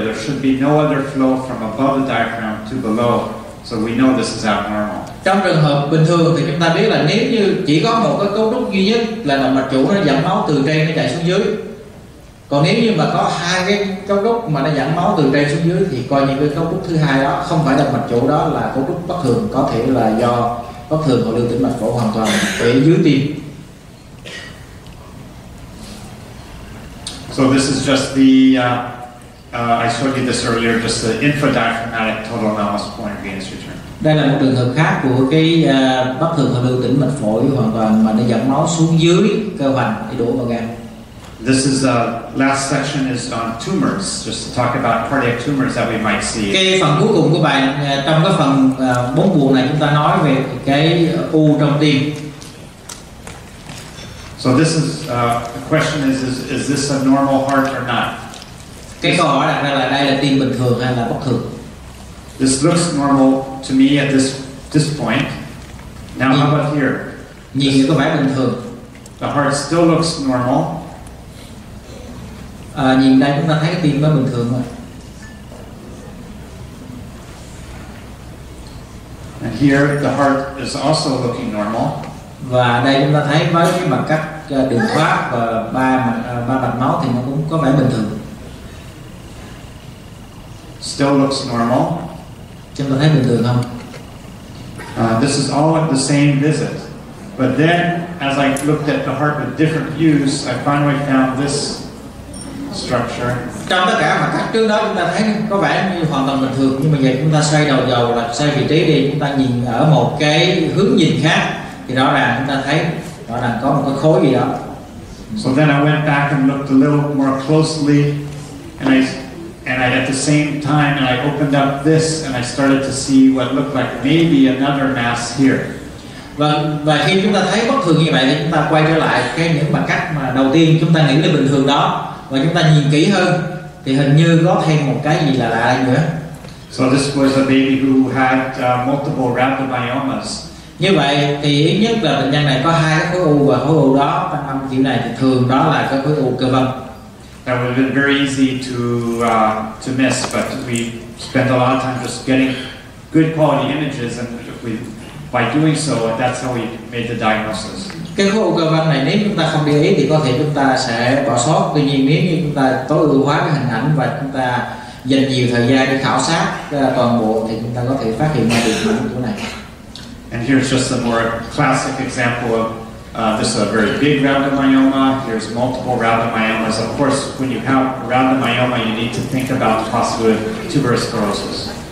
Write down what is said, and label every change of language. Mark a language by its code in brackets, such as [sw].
[en] There should be no other flow from above the diaphragm to below. So we know this is abnormal. [vi] Trong trường hợp bình thường thì chúng ta biết là nếu như chỉ có một cái cấu trúc duy nhất là động mạch chủ nó dẫn máu từ trên nó chạy xuống dưới. Còn nếu như mà có hai cái cấu trúc mà nó dẫn máu từ trên xuống dưới thì coi như cái cấu trúc thứ hai đó không phải động mạch chủ, đó là cấu trúc bất thường, có thể là do bất thường hội lưu tĩnh mạch phổi hoàn toàn ở dưới tim. [en] So this is just the I showed you this earlier, just the infradiaphragmatic total anomalous pulmonary venous return. [vi] Đây là một trường hợp khác của cái bất thường hội lưu tĩnh mạch phổi hoàn toàn mà nó dẫn máu xuống dưới cơ hoành để đổ vào gan. [en] This is last section is on tumors, just to talk about cardiac tumors that we might see. [vi] Cái phần cuối cùng của bài trong cái phần 4 buồn này chúng ta nói về cái u trong tim. [en] So this is the question is this a normal heart or not? [vi] Cái câu hỏi đặt ra là đây là tim bình thường hay là bất thường? [en] This looks normal to me at this point. Now how about here? [vi] Nhìn thì có vẻ bình thường. [en] The heart still looks normal. [vi] Nhìn đây chúng ta thấy cái tim nó bình thường rồi. [en] And here the heart is also looking normal. [vi] Và đây chúng ta thấy với cái mặt cắt đường thoát và ba mạch máu thì nó cũng có vẻ bình thường. [en] Still looks normal. [vi] Chúng ta thấy bình thường không? [en] This is all at the same visit. But then, as I looked at the heart with different views, I finally found this structure. [vi] Trong tất cả mặt cắt trước đó chúng ta thấy có vẻ như hoàn toàn bình thường, nhưng mà giờ chúng ta xoay đầu dầu là xoay vị trí đi, chúng ta nhìn ở một cái hướng nhìn khác thì rõ ràng chúng ta thấy rõ ràng có một cái khối gì đó. [en] So then I went back and looked a little more closely, and I at the same time and I opened up this and I started to see what looked like maybe another mass here. [vi] Và khi chúng ta thấy bất thường như vậy thì chúng ta quay trở lại những mặt cắt mà đầu tiên chúng ta nghĩ là bình thường đó, và chúng ta nhìn kỹ hơn thì hình như có thêm một cái gì là lạ nữa. [en] So this was a baby who had multiple rhabdomyomas. [vi] Như vậy thì ít nhất là bệnh nhân này có 2 cái khối u, và khối u đó trong âm kiểu này thì thường đó là cái khối u cơ vân. [en] That would have been very easy to miss, but we spent a lot of time just getting good quality images, and by doing so, that's how we made the diagnosis. [vi] Cái khối u cơ vân này nếu chúng ta không để ý thì có thể chúng ta sẽ bỏ sót. Tuy nhiên nếu như chúng ta tối ưu hóa cái hình ảnh và chúng ta dành nhiều thời gian để khảo sát toàn bộ thì chúng ta có thể phát hiện ra được những chỗ này. [en] And here's just a more classic example of this is a very big rhabdomyoma. Here's multiple rhabdomyomas. Of course, when you have rhabdomyoma, you need to think about the possibility of tuberous sclerosis.